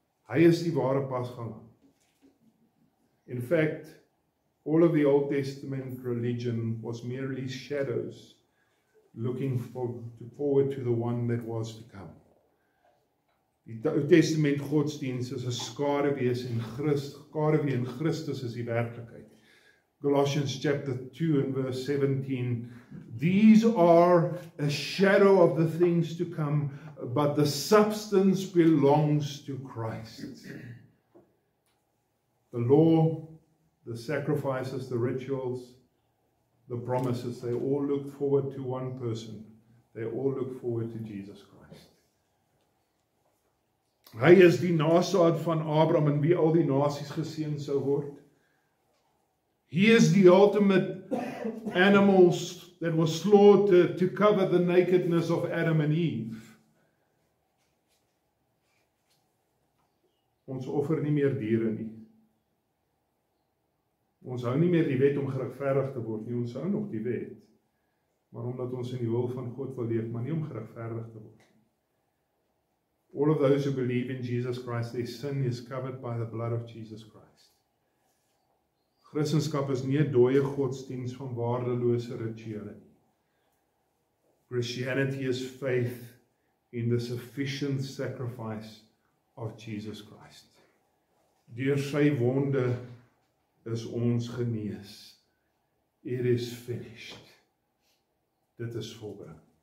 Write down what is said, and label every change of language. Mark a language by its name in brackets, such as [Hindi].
[Afrikaans] Hy is die ware Pasgalam. [English] In fact, all of the Old Testament religion was merely shadows looking forward to the one that was to come. [Afrikaans] Die Ou Testament godsdienst is 'n skaduwee in Christus is die werklikheid. [English] Colossians chapter 2 and verse 17, "These are a shadow of the things to come, but the substance belongs to Christ." The law, the sacrifices, the rituals, the promises, they all look forward to one person. They all look forward to Jesus Christ. [Afrikaans] Hy is die nasaad van Abraham en wie al die nasies geseën sou word. [English] He is the ultimate animals that was slaughtered to cover the nakedness of Adam and Eve. [Afrikaans] Ons offer nie meer diere nie. Ons hou nie meer die wet om geregverdig te word nie, ons hou nog die wet. Maar omdat ons in die wil van God wil leef, maar nie om geregverdig te word. [English] All of those who believe in Jesus Christ, their sin is covered by the blood of Jesus Christ. [Afrikaans] Christendom is nie 'n dooie godsdiens van waardelose rituele nie. [English] Christianity is faith in the sufficient sacrifice of Jesus Christ. [Afrikaans] Deur sy wonde is ons genees. [English] It is finished. [Afrikaans] Dit is volbring.